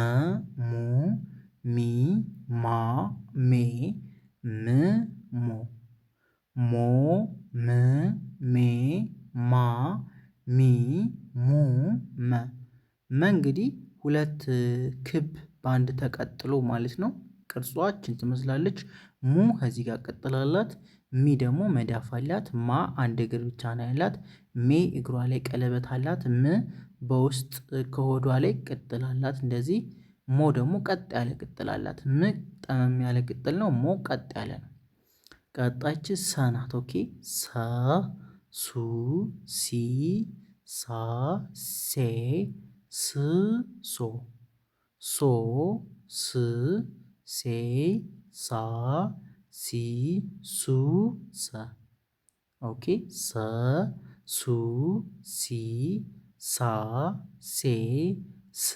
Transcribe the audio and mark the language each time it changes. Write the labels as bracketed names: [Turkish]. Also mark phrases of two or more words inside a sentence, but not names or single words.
[Amharic] ሙ ሚ ማ ሜ ም ሞ ሞ ም ሜ ማ ሚ ሙ መ እንግዲህ ሁለት ክብ በአንድ ተቀጥሎ ማለት ነው። ቅርጿችን ትመስላለች። ሙ ከዚህ ጋር ቀጥላላት። ሚ ደግሞ መዳፍ አላት። ማ አንድ እግር ብቻ ነው ያላት። ሜ እግሯ ላይ ቀለበት አላት። ም በውስጥ ከሆዷ ላይ ቅጥል አላት። እንደዚህ ሞ ደግሞ ቀጥ ያለ ቅጥል አላት። ም ጠመም ያለ ቅጥል ነው። ሞ ቀጥ ያለ ነው። ቀጣች ሰ ናት። ኦኬ። ሰ ሱ ሲ ሳ ሴ ስ ሶ ሶ ስ ሴ ሳ ሲ ሱ ሰ ኦኬ። ሰ ሱ ሲ ሳ ሴ ስ